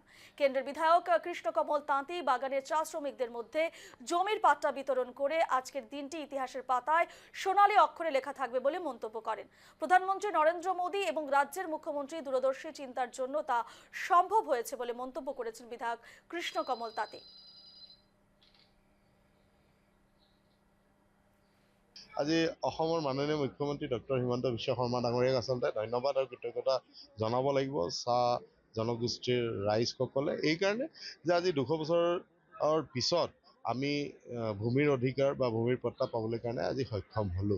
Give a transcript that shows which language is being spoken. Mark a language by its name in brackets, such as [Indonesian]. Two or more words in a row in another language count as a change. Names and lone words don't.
[Bangla] কেন্দ্রের বিধায়ক কৃষ্ণকমল তাঁতি বাগানের চা শ্রমিকদের মধ্যে জমির পাট্টা বিতরণ করে আজকের দিনটি ইতিহাসের পাতায় সোনালী অক্ষরে লেখা থাকবে বলে মন্তব্য করেন। প্রধানমন্ত্রী নরেন্দ্র মোদী এবং রাজ্যের মুখ্যমন্ত্রী দূরদর্শী চিন্তার জন্য তা সম্ভব হয়েছে বলে মন্তব্য করেছেন বিধায়ক কৃষ্ণকমল তাঁতি। [Assamese] আজি অসমৰ মাননীয় মুখ্যমন্ত্ৰী ডক্টৰ হিমন্ত বিশ্ব শৰ্মা ডাঙৰীয়াক আচলতে ধন্যবাদ আৰু কৃতজ্ঞতা জনাব লাগিব চাহ জনগোষ্ঠীৰ ৰাইজসকলে এইকাৰণে যে আজি 200 বছৰৰ পিছত আমি ভূমিৰ অধিকাৰ বা ভূমিৰ পট্টা পাবলৈ কাৰণে আজি সক্ষম হ'লোঁ।